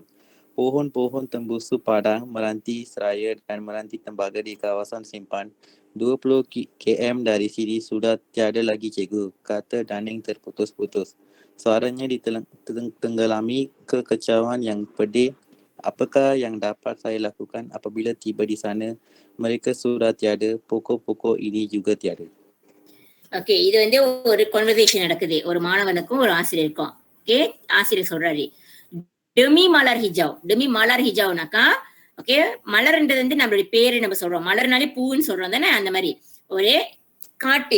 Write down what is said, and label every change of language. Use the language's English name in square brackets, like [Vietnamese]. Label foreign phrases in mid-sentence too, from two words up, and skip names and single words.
[Malay] Pohon-pohon tembusu padang, meranti seraya dan meranti tembaga di kawasan simpan 20 km dari sini sudah tiada lagi cikgu, kata Daning terputus-putus. Suaranya ditenggelami kekecauan yang pedih. Apakah yang dapat saya lakukan apabila tiba di sana? Mereka sudah tiada, pokok-pokok ini juga tiada. [Tamil] ஓகே, இது ஒரு கான்வர்சேஷன் நடக்குது ஒரு மாணவனுக்கும் ஒரு ஆசிரியருக்கும். ஓகே, ஆசிரியர் சொல்றாரு [Malay] demi malar hijau. demi malar hijau, [Tamil] ஓகே, மலர்ன்றது நம்மளுடைய பேரு நம்ம சொல்றோம், மலர்னாலே பூன்னு சொல்றோம் தானே, அந்த மாதிரி ஒரு காட்டு.